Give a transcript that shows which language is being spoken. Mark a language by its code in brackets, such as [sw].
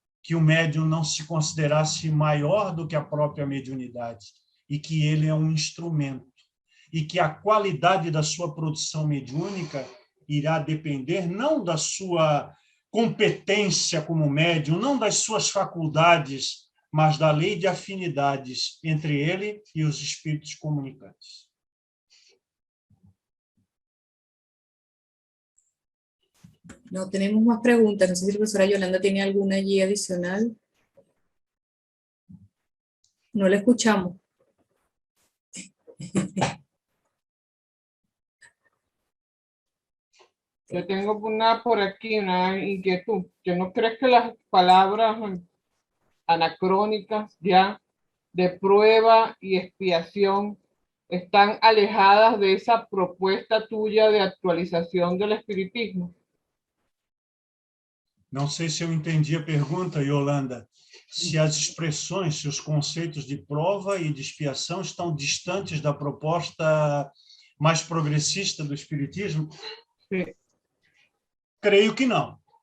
[pt] que o médium não se considerasse maior do que a própria mediunidade e que ele é um instrumento e que a qualidade da sua produção mediúnica irá depender não da sua competência como médium, não das suas faculdades, mas da lei de afinidades entre ele e os espíritos comunicantes. [es] No tenemos más preguntas. No sé si la profesora Yolanda tiene alguna allí adicional. No la escuchamos. Yo tengo una por aquí, una inquietud. ¿Que no crees que las palabras anacrónicas ya de prueba y expiación están alejadas de esa propuesta tuya de actualización del espiritismo? [pt] Não sei se eu entendi a pergunta, Yolanda. Se as expressões, se os conceitos de prova e de expiação estão distantes da proposta mais progressista do Espiritismo? Sim. Creio que não.